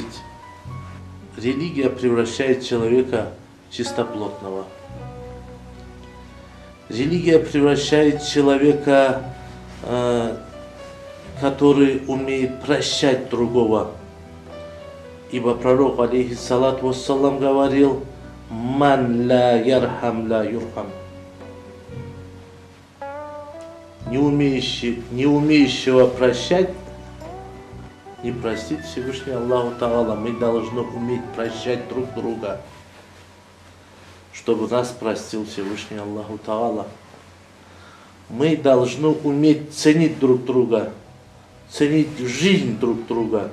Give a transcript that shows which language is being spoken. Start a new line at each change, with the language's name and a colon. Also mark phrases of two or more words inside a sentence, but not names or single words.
Russian: Религия превращает человека в чистоплотного. Религия превращает человека, который умеет прощать другого. Ибо пророк,
Arabic: عليه الصلاة والسلام,
Russian: говорил:
Arabic: «من لا يرحم لا يرحم».
Russian: не умеющего прощать, не простит Всевышний
Arabic: الله تعالى.
Russian: Мы должны уметь прощать друг друга, чтобы нас простил Всевышний
Arabic: الله تعالى.
Russian: Мы должны уметь ценить друг друга, ценить жизнь друг друга.